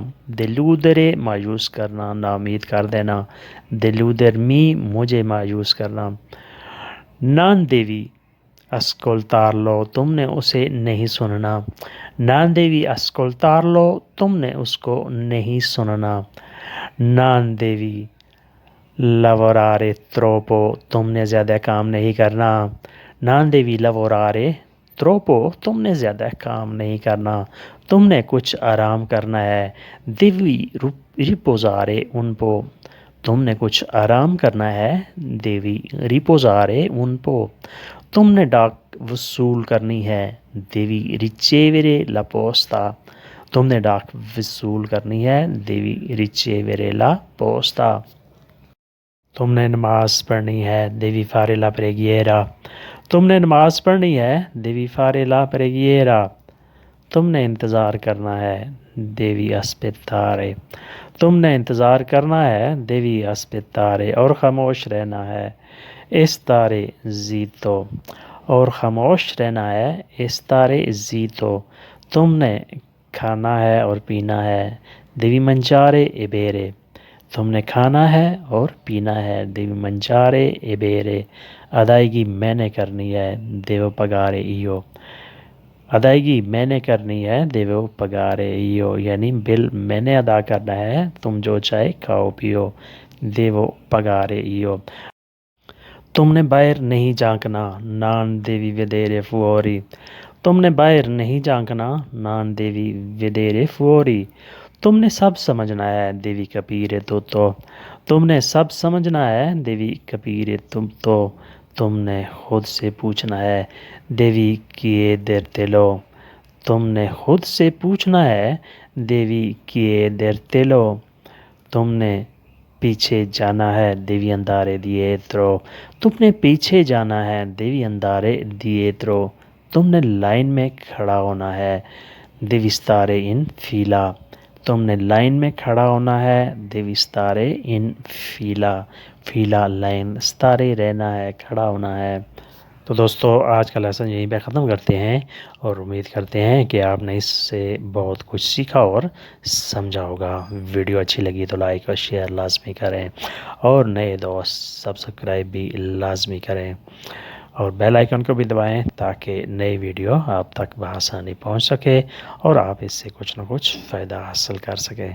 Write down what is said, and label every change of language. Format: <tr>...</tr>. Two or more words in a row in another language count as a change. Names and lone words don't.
<ur>deludere، مایوس کرنا، ناامید کر دینا۔ deludermi، مجھے مایوس کرنا۔</ur> <it>non devi ascoltarlo,</it> <ur>تم نے اسے نہیں سننا۔</ur> <it>non devi ascoltarlo,</it> <ur>تم نے اس کو نہیں سننا۔</ur> <it>non devi lavorare troppo,</it> <ur>تم نے زیادہ کام نہیں کرنا۔</ur> <it>non devi lavorare troppo,</it> <ur>تم نے زیادہ کام نہیں کرنا، تم نے کچھ آرام کرنا ہے۔</ur> <it>devi riposare un po,</it> <ur>تم نے کچھ آرام کرنا ہے۔</ur> <it>devi riposare un po,</it> <ur>تم نے ڈاک وصول کرنی ہے۔</ur> <it>devi ricevere la posta,</it> <ur>تم نے ڈاک وصول کرنی ہے۔</ur> <it>devi ricevere la posta.</it> <ur>تم نے نماز پڑھنی ہے۔</ur> <it>devi fare la preghiera,</it> <ur>تم نے نماز پڑھنی ہے۔</ur> <it>devi fare la preghiera.</it> <ur>تم نے انتظار کرنا ہے۔</ur> <it>devi aspettare,</it> <ur>تم نے انتظار کرنا ہے۔</ur> <it>devi aspettare,</it> <ur>اور خاموش رہنا ہے۔</ur> <it>stare zitto،</it> <ur>اور خاموش رہنا ہے۔</ur> <it>stare zitto،</it> <ur>تم نے کھانا ہے اور پینا ہے۔</ur> <it>devi mangiare e bere,</it> <ur>تم نے کھانا ہے اور پینا ہے۔</ur> <it>devi mangiare e bere.</it> <ur>ادائیگی میں نے کرنی ہے۔</ur> <it>devo pagare io،</it> <ur>ادائیگی میں نے کرنی ہے۔</ur> <it>devo pagare io،</it> <ur>یعنی بل میں نے ادا کرنا ہے، تم جو چاہے کھاؤ پیو۔</ur> <it>devo pagare io۔</it> <ur>تم نے باہر نہیں جھانکنا۔</ur> <it>non devi vedere fuori،</it> <ur>تم نے باہر نہیں جھانکنا۔</ur> <it>non devi vedere fuori۔</it> <ur>تم نے سب سمجھنا ہے۔</ur> <it>devi capire tutto،</it> <ur>تم نے سب سمجھنا ہے۔</ur> <it>devi capire tutto۔</it> <ur>تم نے خود سے پوچھنا ہے۔</ur> <it>devi chiedertelo،</it> <ur>تم نے خود سے پوچھنا ہے۔</ur> <it>devi chiedertelo۔</it> <ur>تم نے پیچھے جانا ہے۔</ur> <it>devi andare dietro،</it> <ur>تم نے پیچھے جانا ہے۔</ur> <it>devi andare dietro۔</it> <ur>تم نے لائن میں کھڑا ہونا ہے۔</ur> <it>devi stare in fila,</it> <ur>تم نے لائن میں کھڑا ہونا ہے.</ur> <it>devi stare in fila, fila لائن, stare</it> <ur>رہنا ہے, کھڑا ہونا ہے. تو دوستو آج کا لیسن یہیں پہ ختم کرتے ہیں اور امید کرتے ہیں کہ آپ نے اس سے بہت کچھ سیکھا اور سمجھا ہوگا. ویڈیو اچھی لگی تو لائک اور شیئر لازمی کریں اور نئے دوست سبسکرائب بھی لازمی کریں اور بیل آئیکن کو بھی دبائیں تاکہ نئی ویڈیو آپ تک بآسانی پہنچ سکے اور آپ اس سے کچھ نہ کچھ فائدہ حاصل کر سکیں.</ur>